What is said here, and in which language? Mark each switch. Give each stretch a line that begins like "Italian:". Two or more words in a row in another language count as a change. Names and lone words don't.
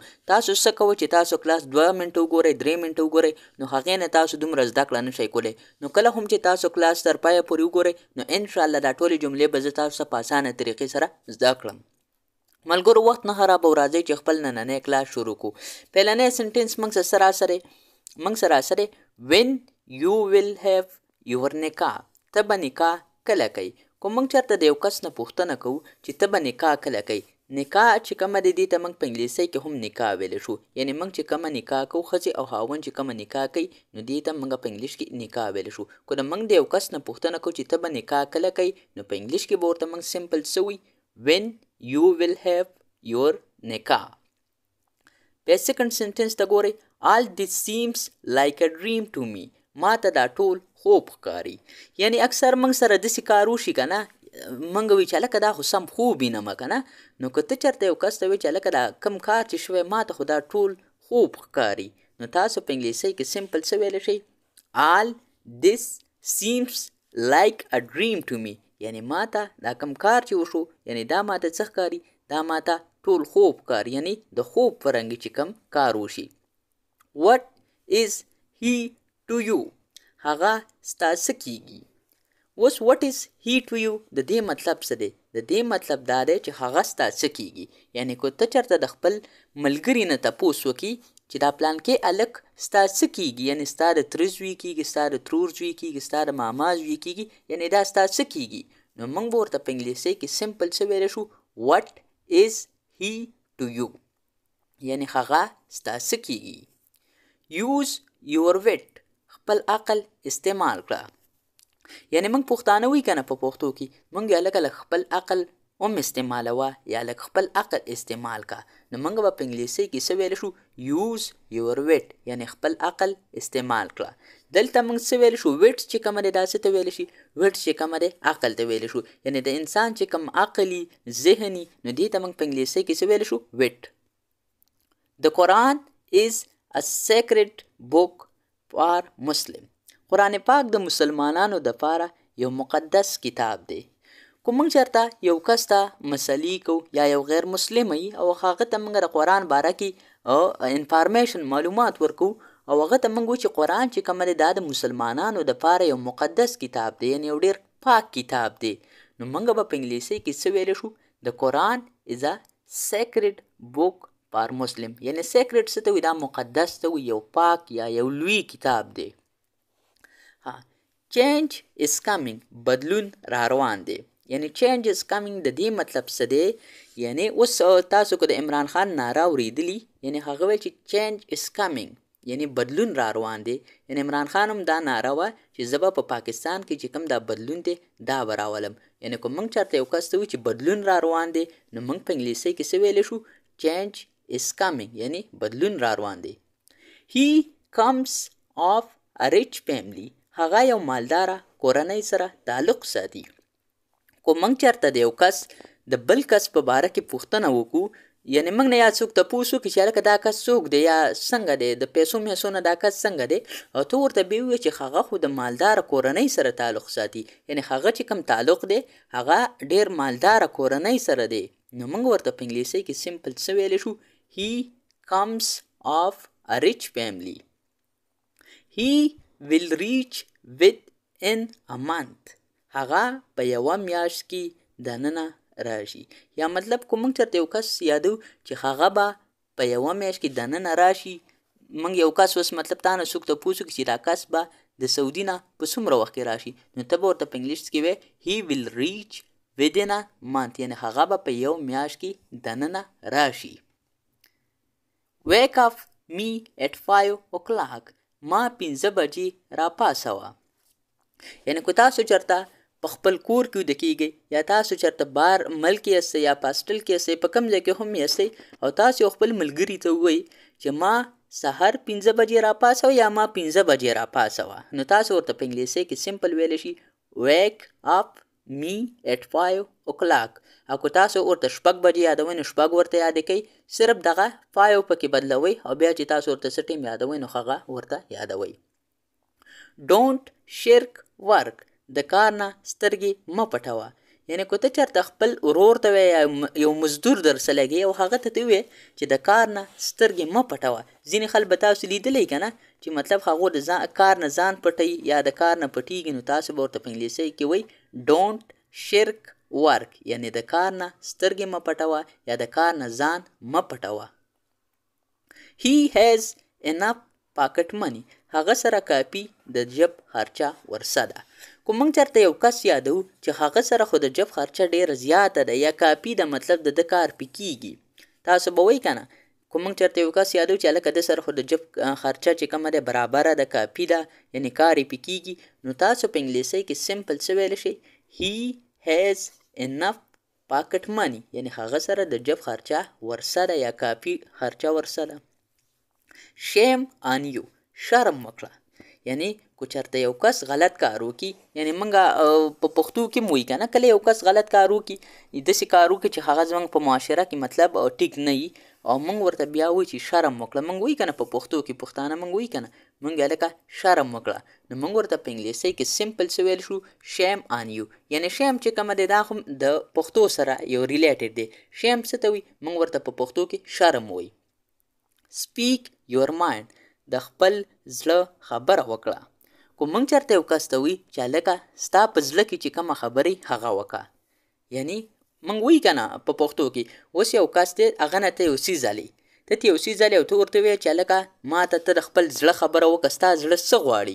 Pashto: تاسو څه کوئ چې تاسو کلاس 2 منټه وګورئ، 3 منټه وګورئ، نو هغې نه تاسو دومره زده کړه نشئ کولی. نو کله هم چې تاسو کلاس تر پایه پورې وګورئ، نو انشاءالله دا ټولې جملې به زه تاسو ته په اسانه طریقې سره زده کړم. ملګرو، وخت نه خرابوو، راځئ چې خپل نننی کلاس شروع کړو. پیلنی سنټنس موږ سره سره
English: when you will have your
Pashto: نکاح. ته به نکاح کله کوي؟ خو موږ چېرته د یو کس نه پوښتنه کوو چې ته به نکاح کله کوي. نکاح چې کومه دی، دې ته موږ په انګلیسۍ کې هم نکاح ویلی شو. یعنې موږ چې کومه نکاح کوو، ښځې او خاوند چې کومه نکاح کوي، نو دې ته موږ په انګلیش کې نکاح ویلی شو. خو د موږ د یو کس نه پوښتنه کوو چې ته به نکاح کله کوي، نو په انګلیش کې به ورته موږ سمپل څه وي؟
English: when you will have your نکاح.
Pashto: بیا سیکنډ سنټنس ته ګورئ.
English: all this seems like a dream to me.
Pashto: ما ته دا ټول خوب ښکاري. یعنی اکثر موږ سره داسې کار وشي که نه، موږ وایو چې هلکه دا خو سم خوب وینمه که نه. نو که ته چېرته یو کس ته وایي چې هلکه دا کم کار چې شوی، ما ته خو دا ټول خوب ښکاري، نو تاسو په انګلیسۍ کې سمپل څه ویلی شئ؟
English: all this seems like a dream to me.
Pashto: یعنی ما ته دا کم کار چې وشو، یعنی دا ما ته څه ښکاري؟ دا ما ته ټول خوب کار، یعنی د خوب فرنګي چې کم کار وشي.
English: what is he to you.
Pashto: هغه ستا څه کیږي؟ اوس
English: what is he to you
Pashto: د دې مطلب څه دی؟ د دې مطلب دا دی چې هغه ستا څه کیږي. یعنی که ته چېرته د خپل ملګري نه تپوس وکړي چې دا پلانکې هلک ستا څه کیږي، یعنی ستا د تره زوی کیږي، ستا د ترور زوی کیږي، ستا د ماما زوی کیږي، یعنی دا ستا څه کیږي، نو موږ به ورته په انګلیسۍ کې سمپل څه ویلی شو؟
English: what is he to you.
Pashto: یعنی هغه ستا څه کیږي.
English: use your wit.
Pashto: خپل عقل استعمال کړه. یعنی موږ پښتانه وایي که نه، په پښتو کې موږ یا لږ خپل عقل هم استعمالوه یا لږ خپل عقل استعمال کا. نو موږ به په انګلیسۍ کې څه ویلی شو؟
English: use your wit.
Pashto: یعنی خپل عقل استعمال کړه. دلته موږ څه ویلی شو؟ ویټ چې کومه دی، دا څه ته ویلی شي؟ ویټ چې کومه دی، عقل ته ویلی شو. یعنی د انسان چې کوم عقلي ذهني، نو دې ته موږ په انګلیسۍ کې څه ویلی شو؟ ویټ.
English: The Quran is a sacred book for Muslim.
Pashto: قرآن پاک د مسلمانانو دپاره یو مقدس کتاب دی. که موږ چېرته یو کس ته مسلې کوو یا یو غیر مسلم وي، او هغه ته موږ د قرآن باره کې انفارمیشن معلومات ورکوو، او هغه ته موږ وایو چې قرآن چې کومه دی، دا د مسلمانانو دپاره یو مقدس کتاب دی، یعنې یو ډېر پاک کتاب دی، نو موږ به په انګلیسۍ کې څه ویلی شو؟
English: د قرآن is a sacred book for Muslim.
Pashto: یعنې سیکرټ څه ته وایي؟ دا مقدس ته وایي، یو پاک یا یو لوی کتاب دی.
English: change is coming.
Pashto: بدلون را روان دی. یعنی
English: change is coming
Pashto: د دې مطلب څه دی؟ یعنی اوس تاسو که د عمران خان ناره اورېدلي، یعنی هغه ویل چې
English: change is coming،
Pashto: یعنی بدلون را روان دی. یعنی عمران خان هم دا ناره وه چې زه به په پاکستان کې چې کوم دا بدلون دی، دا به راولم. یعنی که موږ چېرته یو کس ته وایو چې بدلون را روان دی، نو موږ په انګلیسۍ کې څه ویلی شو؟
English: change is coming،
Pashto: یعنی بدلون را روان دی.
English: he comes of a rich family.
Pashto: هغه یو مالداره کورنۍ سره تعلق ساتي. خو موږ چېرته د یو کس د بل کس په باره کې پوښتنه وکړو، یعنی موږ نه یا څوک تپوس وکړي چې هلکه دا کس څوک دی یا څنګه دی، د پیسو میسو نه دا کس څنګه دی، او ته ورته بیا ووایې چې هغه خو د مالداره کورنۍ سره تعلق ساتي، یعنی هغه چې کوم تعلق دی هغه ډېر مالداره کورنۍ سره دی، نو موږ ورته په انګلیسۍ کې سمپل څه ویلی شو؟
English: he comes of a rich family. he will reach within a month.
Pashto: هغه په یوه میاشت کې دننه راشي. یا مطلب که موږ چېرته یو کس یادو چې هغه به په یوه میاشت کې دننه راشي، موږ یو کس اوس مطلب تا نه څوک تپوس وکړي چې دا کس به د سعودي نه په څومره وخت کې راشي، نو ته به ورته په انګلیش کې وایې
English: he will reach within a month.
Pashto: یعنی هغه به په یو میاشت کې دننه راشي.
English: wake up me at 5 o'clock.
Pashto: ما 5 بجې راپاسوه. یعنی که تاسو چېرته په خپل کور کې ویده کېږئ، یا تاسو چېرته بار ملک یاستئ یا په هاسټل کې یاستئ، په کوم ځای کې هم یاستئ، او تاسو یو خپل ملګري ته ووایئ چې ما سهار 5 بجې راپاسوه یا ما 5 بجې راپاسوه، نو تاسو ورته په انګلیسۍ کې سمپل ویلی شي
English: wake up me at 5 o'clock.
Pashto: او که تاسو ورته 6 بجې یادوئ نو 6 ورته یادې کوئ، صرف دغه 5 پکې بدلوئ او بیا چې تاسو ورته څه ټیم یادوئ نو هغه ورته یادوئ.
English: Don't shirk work.
Pashto: د کار نه سترګې مه پټوه. یعنی که ته چېرته خپل ورور ته وایې یو مزدور درسه لګي او هغه ته وایې چې د کار نه سترګې مه پټوه. ځینې خلک به تاسو لیدلی که نه چې مطلب هغو د کار نه ځان پټوي یا د کار نه پټیږي، نو تاسو به ورته په انګلیسي کې وایي
English: don't shirk work.
Pashto: یعنی د کار نه سترګې مه پټوه یا د کار نه ځان مه پټوه.
English: He has enough pocket money.
Pashto: هغه سره کافي د جب خرچه ورسه ده. که موږ چېرته یو کس یادو چې هغه سره خو د جب خرچه ډېره زیاته ده یا کافي ده، مطلب د کار پې کېږي، تاسو به وایئ که نه. که موږ چېرته یو کس یادو چې هلکه د سره خو د جب خرچه چې کومه ده برابره ده، کافي ده، یعنې کار یې پې کېږي، نو تاسو په انګلیسۍ کې سمپل څه ویلی شئ؟
English: He has enough pocket money.
Pashto: یعنې هغه سره د جب خرچه ورسه ده یا کافي خرچه ورسه ده.
English: Shame on you.
Pashto: شرم وکړه. یعنی که چېرته یو کس غلط کار وکړي، یعنی موږ په پښتو کې مو وایي که نه، کله یو کس غلط کار وکړي، داسې کار وکړي چې هغه زموږ په معاشره کې مطلب ټیک نه وي او موږ ورته بیا وایو چې شرم وکړه. موږ وایي که نه په پښتو کې، پښتانه موږ وایي که نه، موږ هلکه شرم وکړه. نو موږ ورته په انګلیسۍ کې سمپل څه ویل شو؟
English: shame on you.
Pashto: یعنی shame چې کومه دی دا خو د پښتو سره یو ریلیټډ دی. shame څه ته وایي؟ موږ ورته په پښتو کې شرم وایي.
English: speak your mind.
Pashto: د خپل زړه خبره وکړه. که موږ چېرته یو کس ته وایي چې هلکه ستا په زړه کې چې کومه خبرې هغه وکړه، یعنی موږ وایي که نه په پښتو کې اوس یو کس دی هغه نه ته یو څیز هلي، ته یو څیز هلي او ته ورته وایې چې هلکه ما ته ته د خپل زړه خبره وکړه، ستا زړه څه غواړي.